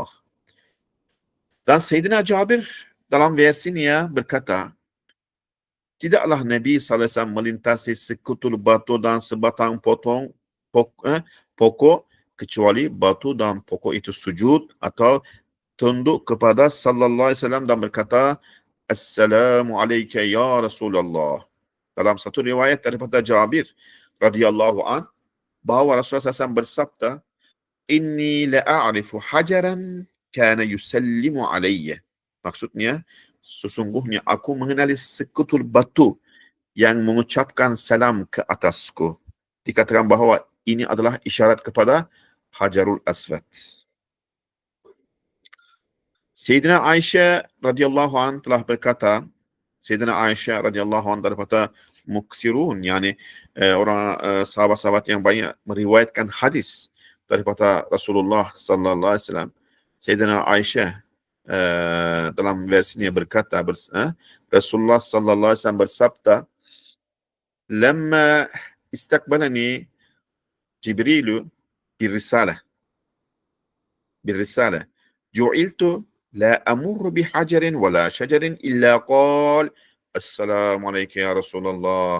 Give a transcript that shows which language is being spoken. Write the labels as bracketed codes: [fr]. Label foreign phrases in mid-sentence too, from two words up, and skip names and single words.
[ms] Dan Sayyidina Jabir dalam versinya berkata, tidaklah Nabi SAW melintasi sekutul batu dan sebatang pokok, kecuali batu dan pokok itu sujud atau tunduk kepada [ar] صلى الله عليه وسلم [ms] dan berkata, [ar] السلام عليكم يا رسول الله. [ms] Dalam satu riwayat daripada Jabir [ar] رضي الله عن, [ms] bahawa Rasulullah SAW bersabda, [ar] إني لأعرف حجرا كان يسلم علي. [ms] Maksudnya, sesungguhnya aku mengenali sekutul batu yang mengucapkan salam ke atasku. Dikatakan bahawa ini adalah isyarat kepada Hajarul Aswad. Sayyidina Aisyah [ar] رضي الله عن [ms] telah berkata, Sayyidina Aisyah [ar] رضي الله عن [ms] daripada muksirun, yani sahabat-sahabat yang banyak meriwayatkan hadis daripada Rasulullah [ar] صلى الله عليه وسلم. [ms] Sayyidina Aisyah dalam versinya berkata, Rasulullah [ar] صلى الله عليه وسلم [ms] bersabda, [ar] "لما استقبلني جبريل بالرسالة جعلت لا أمر بحجر ولا شجر إلا قال السلام عليكم يا رسول الله."